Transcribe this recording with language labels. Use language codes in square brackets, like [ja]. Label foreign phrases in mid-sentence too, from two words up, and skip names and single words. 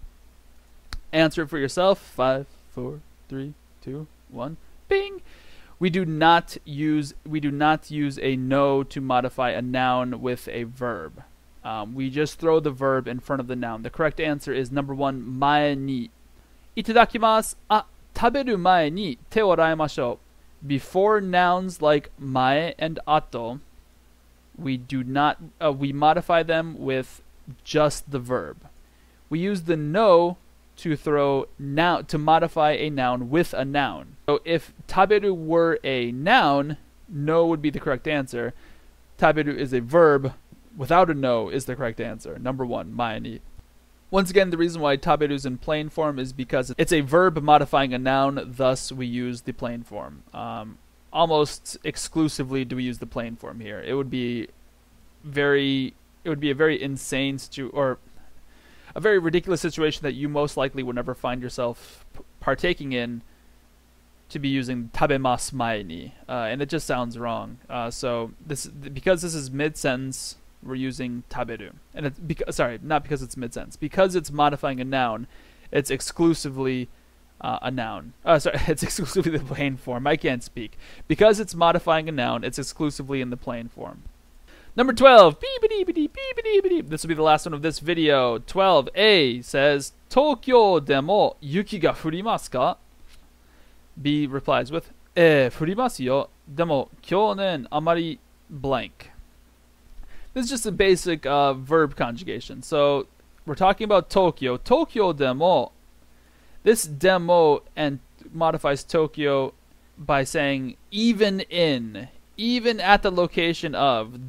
[en] Answer it for yourself. 5, 4, 3, 2, 1. Bing! We do not use a no to modify a noun with a verb. We just throw the verb in front of the noun. The correct answer is number 1, [ja] mae ni. Itadakimasu. Taberu mae ni te o araimashou. [en] Before nouns like mae and ato, we modify them with just the verb. We use the no to modify a noun with a noun. So if taberu were a noun, no would be the correct answer. Taberu is a verb. Without a no is the correct answer. Number 1, [ja] mae ni. [en] Once again, the reason why taberu is in plain form is because it's a verb modifying a noun, thus we use the plain form. Almost exclusively do we use the plain form here. It would be a very insane or a very ridiculous situation that you most likely would never find yourself partaking in, to be using [ja] tabemasu mae ni, [en] and it just sounds wrong. So because this is mid-sentence, we're using taberu, and it's not because it's mid-sentence. Because it's modifying a noun, it's exclusively a noun. It's exclusively the plain form. I can't speak. Because it's modifying a noun, it's exclusively in the plain form. Number 12. This will be the last one of this video. 12a says, [ja] Tokyo demo yuki ga furimasu ka? [en] B replies with, [ja] furimasu yo. Demo kyonen amari blank. [en] This is just a basic verb conjugation. So we're talking about Tokyo. [ja] Tokyo demo. [en] This demo and modifies Tokyo by saying even at the location of.